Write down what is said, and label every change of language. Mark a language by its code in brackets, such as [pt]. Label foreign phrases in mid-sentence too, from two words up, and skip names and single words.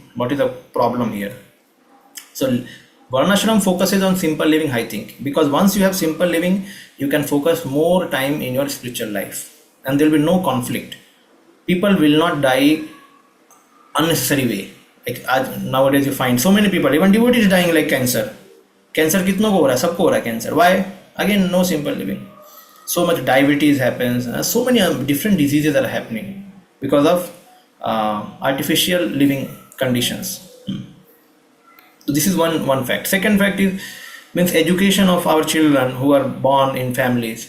[en] What is the problem here? So Varnashram focuses on simple living, high thinking, because once you have simple living, you can focus more time in your spiritual life and there will be no conflict. People will not die unnecessary way. Like nowadays you find so many people, even devotees dying like cancer. [hi] Cancer kitno ko ho raha hai? Sabko ho raha hai cancer. Why? [en] Again, no simple living. So much diabetes happens, so many different diseases are happening because of artificial living conditions. So this is one fact. Second fact means education of our children who are born in families.